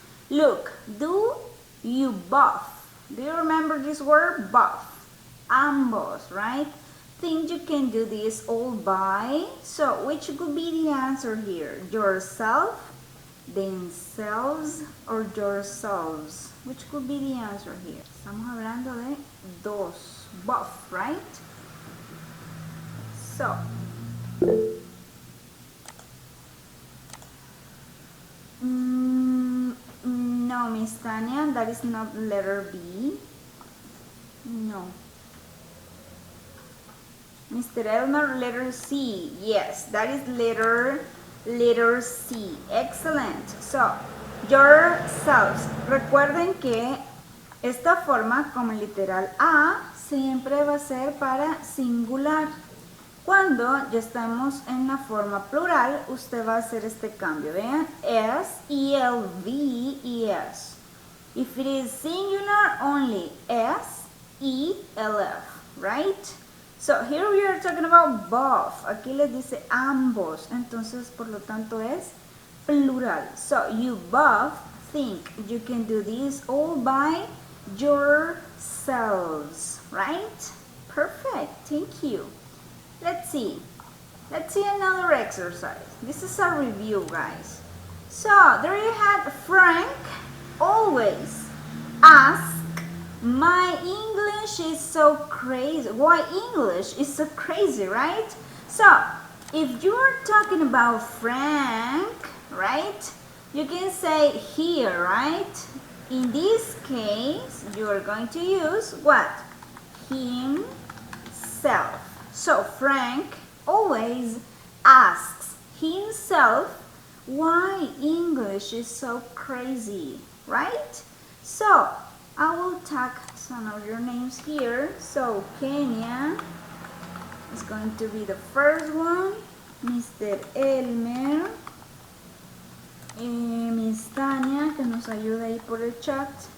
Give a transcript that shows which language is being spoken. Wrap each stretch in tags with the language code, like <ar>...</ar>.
<en>Look, do you both? Do you remember this word? Both. Ambos, right? Think you can do this all by? So, which could be the answer here? Yourself, themselves, or yourselves? Which could be the answer here?</en> <es>Estamos hablando de dos.</es> <en>Both, right? So, no, Miss Tanya, that is not letter B. No. Mr. Elmer, letter C. Yes, that is letter C. Excellent. So, yourselves.</en> <es>Recuerden que esta forma, como el literal A, siempre va a ser para singular. Cuando ya estamos en la forma plural, usted va a hacer este cambio. Vean, S, ELV, ES.</es> <en>If it is singular, only S, ELF, right? So, here we are talking about both.</en> <es>Aquí les dice ambos. Entonces, por lo tanto, es plural.</es> <en>So, you both think you can do this all by yourselves, right? Perfect. Thank you. Let's see another exercise. This is a review, guys. So, there you have Frank always ask, my English is so crazy. Why English is so crazy, right? So, if you are talking about Frank, right, you can say here, right? In this case, you are going to use what? Himself. So, Frank always asks himself why English is so crazy, right? So, I will tag some of your names here. So, Kenya is going to be the first one. Mr. Elmer.</en> <es>Miss Tania, que nos ayuda ahí por el chat.</es>